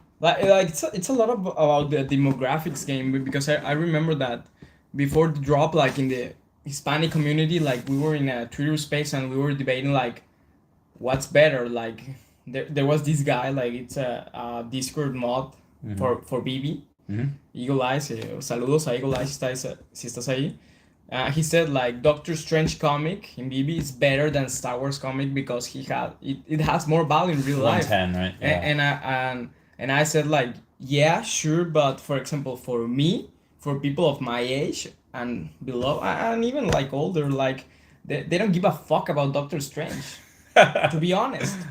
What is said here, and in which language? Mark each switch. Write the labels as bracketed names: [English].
[English] Like it's a lot about the demographics game, because I remember that before the drop, like in the Hispanic community, like we were in a Twitter space and we were debating like what's better. Like there was this guy, like it's a Discord mod for BB. [Spanish] Eagle Eyes, saludos a Eagle Eyes si estás ahí. [English] He said like Doctor Strange comic in BB is better than Star Wars comic because it has more value in real life. 110, right? Yeah. And I said like, yeah, sure, but for example, for me, for people of my age and below, and even like older, like they don't give a fuck about Doctor Strange, to be honest.